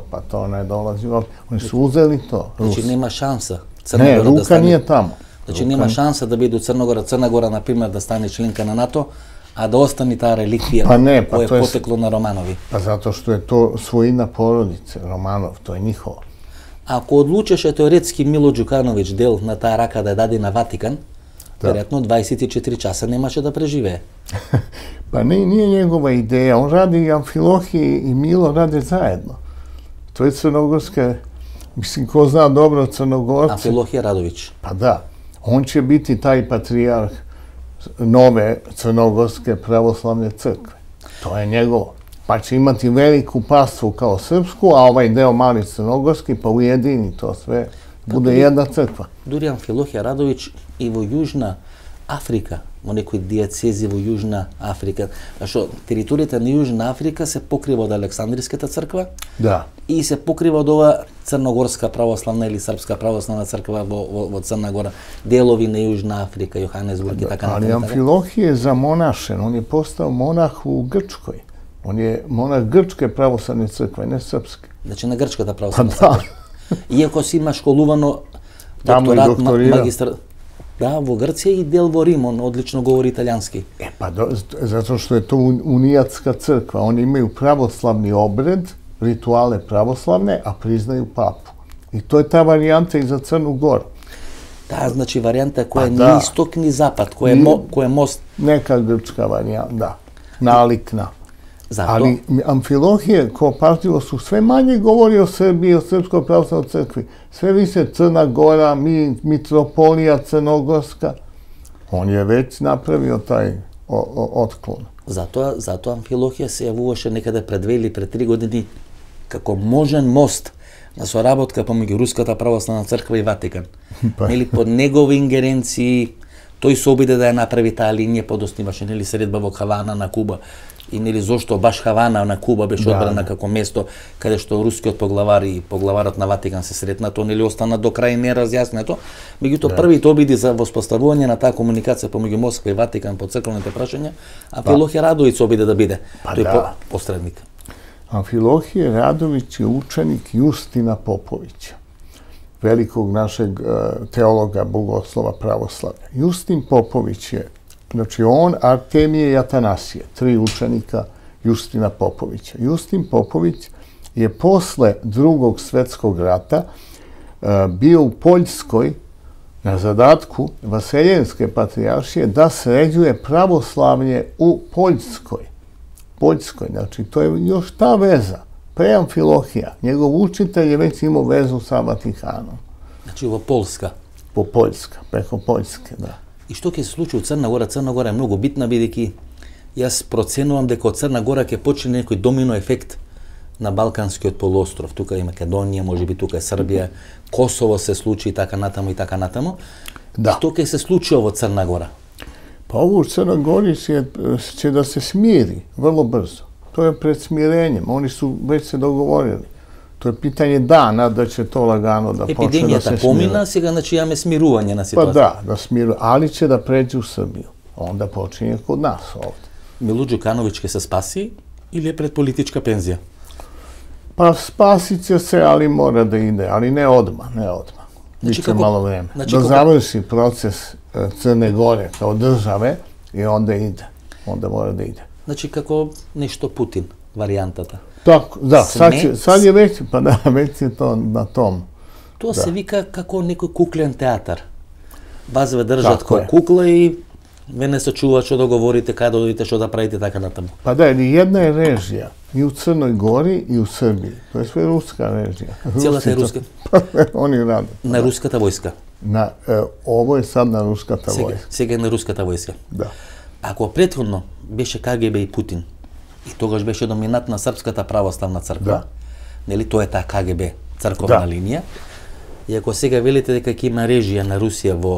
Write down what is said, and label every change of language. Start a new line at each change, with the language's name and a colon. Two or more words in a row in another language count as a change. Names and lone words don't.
Serbian: Pa to ne dolazi ovdje. Oni su uzeli to. Znači nema šansa. Ne, ruka nije tamo. Znači nema šansa da bidu Crna Gora, na primjer, da stane členka na NATO, a da ostane ta relikvija koja je poteklo na Romanovi? Pa zato što je to svojina porodice, Romanov, to je njihovo.
Macedonian: Ако одлучеше теоретски Мило Ѓукановиќ дел на таа рака да даде на Ватикан, веројатно 24 часа немаше да преживее.
Serbian: Pa nije njegova ideja, on radi i Amfilohije i Milo rade zajedno. To je crnogorske, mislim, ko zna dobro Crnogorce. Amfilohije Radović. Pa da, on će biti taj patrijarh nove crnogorske pravoslavne crkve. To je njegovo. Pa će imati veliku pastvu kao srpsku, a ovaj deo mali crnogorski, pa ujedini to sve. Bude jedna crkva.
Macedonian: Дури Амфилохија Радовиќ и во Јужна Африка, во некои дијацези во Јужна Африка. Зашто територијата на Јужна Африка се покрива од Александриската црква и се покрива од ова Црногорска православна или Српска православна црква во Црна Гора. Делови на Јужна Африка, Јоханесбург и така натаму.
Serbian: Ali Amfilohije je zamonašen, on je postao monah u Grčkoj. On je monah Grčke pravoslavne crkve, ne srpske.
Macedonian: Значи на Грчката православна црква. Иако си има школувано докторат, магистар... Да, во Грција и дел во Рим, он одлично говори италијански.
Serbian: Pa zato što je to unijatska crkva. Oni imaju pravoslavni obred, rituale pravoslavne, a priznaju papu. I to je ta varijanta i za Crnu Goru.
Macedonian: Таа значи варијанта која ни исток ни запад, која е мост.
Serbian: Neka grčka varijanta, da. Nalik na. Ali Amfilohije, ko pažljivo su sve manje govori o Srbiji, o Srpskoj pravoslavnoj crkvi. Sve više Crna Gora, Mitropolija Crnogorska. On je već napravio taj otklon.
Macedonian: Затоа Амфилохија се јавуваше некаде пред 2 или пред 3 години како можен мост на соработка помеѓу Руската православна црква и Ватикан. Нели под негови ингеренции тој се обиде да ја направи таа линија, подосниваше нели средба во Хавана на Куба. И нели зошто баш Хавана на Куба беше одбрана како место каде што рускиот поглавар и поглаварот на Ватикан се сретна, тоа нели остана до крај неразјаснето. Меѓутоа првите обиди за воспоставување на таа комуникација помеѓу Москва и Ватикан по црквените прашања, Амфилохije Радовиć обиде да биде тој посредник.
Serbian: Amfilohije Radović je učenik Justina Popovića, velikog našeg teologa, bogoslova pravoslavlja. Justin Popović je, znači on, Artemije i Atanasije, 3 učenika Justina Popovića. Justin Popović je posle Drugog svetskog rata bio u Poljskoj na zadatku Vaseljenske patrijaršije da sređuje pravoslavlje u Poljskoj. Znači to je još ta veza. Pre Amfilohija, njegov učitelj je već imao vezu sa Vatikanom. Znači ovo Polska? Po Poljska, preko Poljske, da.
Macedonian: И што ќе се случи у Црна Гора? Црна Гора е многу битна, бидејќи јас проценувам дека од Црна Гора ќе почне некој домино ефект на Балканскиот полуостров. Тука е Македонија, можеби тука е Србија, Косово се случи и така натаму и така натаму. Што ќе се случи во Црна Гора?
Serbian: Pa ovo u Crnoj Gori će da se smiri vrlo brzo. To je pred smirenjem. Oni su već se dogovorili. To je pitanje dana da će to lagano da počne da se smire.
Macedonian: Епидемијата помина, сега значи имаме смирување на ситуацијата.
Serbian: Pa da smiru, ali će da pređe u Srbiju. Onda počinje kod nas ovde.
Macedonian: Мило Ѓукановиќ ќе се спаси или е пред политичка пензија?
Serbian: Pa spasit će se, ali mora da ide, ali ne odmah. Biće malo vreme. Da završi proces Crne Gore kao države i onda ide. Onda mora da ide.
Macedonian: Значи како нешто Путин, варијантата.
Serbian: Tako, da, sad je već, pa da, već je to na tom.
Macedonian: Тоа се вика како некој куклен театар. Вас ве држат како кукла и ве не се чува што да говорите, каде да одите, што да правите, така натаму.
Serbian: Pa da, jedna je režija i u Crnoj Gori i u Srbiji. To je sve ruska režija.
Macedonian: Целата е руска.
Serbian: Oni rade.
Macedonian: На руската војска.
Serbian: Ovo je sad na
Macedonian: руската војска. Сега е на руската војска. Да. Ако претходно беше КГБ и Путин, и тогаш беше доминантна Српската православна црква, нели тоа е таа КГБ, црковна линија, и ако сега велите дека ќе има режија на Русија во